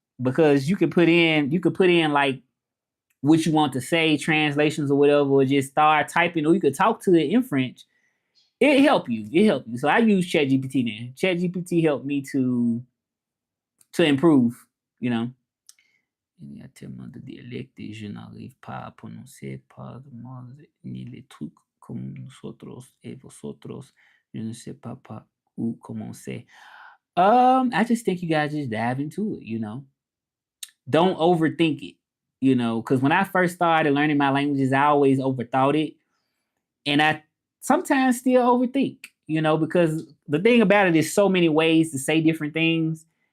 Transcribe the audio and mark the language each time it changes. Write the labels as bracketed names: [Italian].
[English] because you could put in like what you want to say, translations or whatever, or just start typing, or you could talk to it in French. It help you. It help you. So I use ChatGPT now. ChatGPT helped me to improve. You know. [French] Il y a tellement de dialectes et je n'arrive pas à prononcer pas ni les trucs comme nosotros et vosotros. Je ne sais pas où commencer. [English] I just think you guys just dive into it, Don't overthink it, because when I first started learning my languages, I always overthought it. And I sometimes still overthink, because the thing about it is so many ways to say different things.